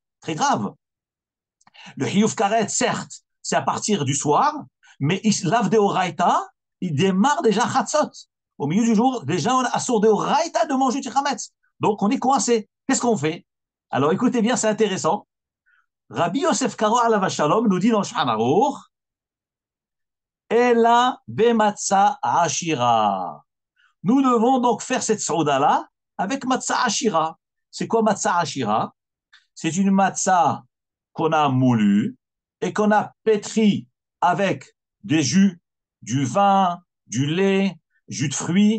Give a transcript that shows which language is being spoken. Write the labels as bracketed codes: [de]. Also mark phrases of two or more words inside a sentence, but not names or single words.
[fr] Très grave. Le [he] hiyuf karet, [fr] certes, c'est à partir du soir, mais [he] l'ave de oraita, [fr] il démarre déjà chatzot. Au milieu du jour, déjà, on a [he] assour de oraita [fr] de manger du chametz. Donc, on est coincé. Qu'est-ce qu'on fait? Alors, écoutez bien, c'est intéressant. Rabbi Yosef Karo [he] alav shalom [fr] nous dit dans le Shulchan Aruch, [he] Ela bematzah ashira. [fr] Nous devons donc faire cette sauda-là avec [he] matzah ashira. [fr] C'est quoi [he] matzah ashira? [fr] C'est une matzah qu'on a moulu et qu'on a pétri avec des jus, du vin, du lait, jus de fruits.